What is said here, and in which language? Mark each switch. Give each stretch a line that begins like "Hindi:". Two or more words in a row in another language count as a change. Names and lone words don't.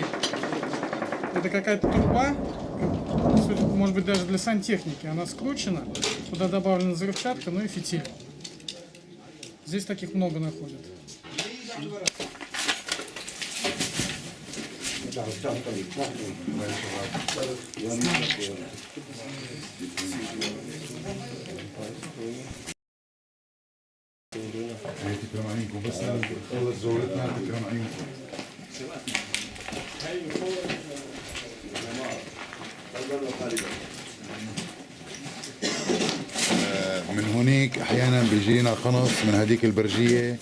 Russian: Это какая-то труба, может быть даже для сантехники. Она скручена, туда добавлена взрывчатка, ну и фитиль. Здесь таких много находят.
Arabic: تكرم عينكم، بس خلص جولتنا تكرم عينكم. من هونيك احيانا بيجينا قنص من هذيك البرجيه.